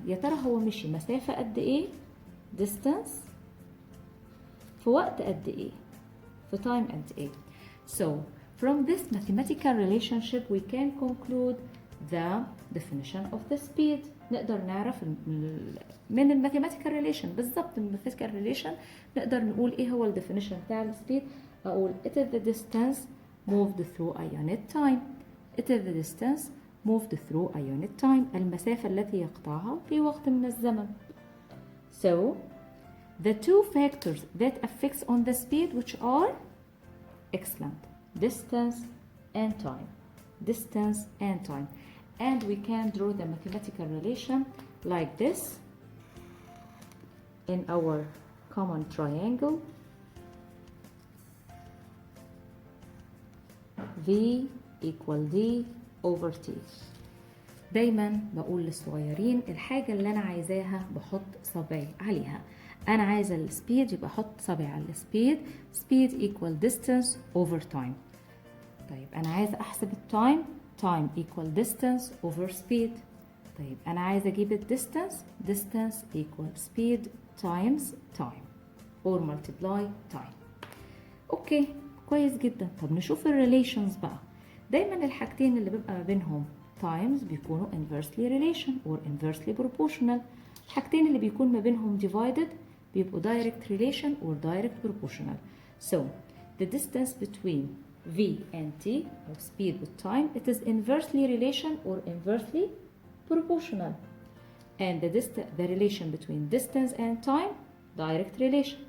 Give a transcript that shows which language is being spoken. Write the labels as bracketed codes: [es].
[ar] يا ترى هو مشي مسافة قد إيه distance في وقت قد إيه في time قد إيه. So [en] From this mathematical relationship we can conclude the definition of the speed. [ar] نقدر نعرف من الماثيماتيكال ريليشن بالظبط، من الماثيماتيكال ريليشن نقدر نقول ايه هو الديفينيشن بتاع السبيد. [en] اقول it is the distance moved through a unit time. It is the distance moved through a unit time. [ar] المسافة التي يقطعها في وقت من الزمن. [en] So the two factors that affects on the speed which are excellent, distance and time. Distance and time. And we can draw the mathematical relation like this in our common triangle. V equal D over T. [ar] دايما بقول للصغيرين الحاجة اللي أنا عايزاها بحط صبعي عليها. أنا عايزة السبيد يبقى أحط صبعي على السبيد. [en] Speed equal distance over time. [ar] طيب أنا عايزة أحسب التايم. [en] Time equal distance over speed. [ar] طيب أنا عايزة أجيب الديستانس. [en] Distance equal speed times time or multiply time. [ar] أوكي كويس جدا. طب نشوف الريليشنز بقى. دايما الحاجتين اللي بيبقى ما بينهم times بيكونوا [en] inversely relation or inversely proportional. [ar] الحاجتين اللي بيكون ما بينهم divided بيبقوا [en] direct relation or direct proportional. So the distance between V and T or speed with time, it is inversely relation or inversely proportional. And the relation between distance and time, direct relation.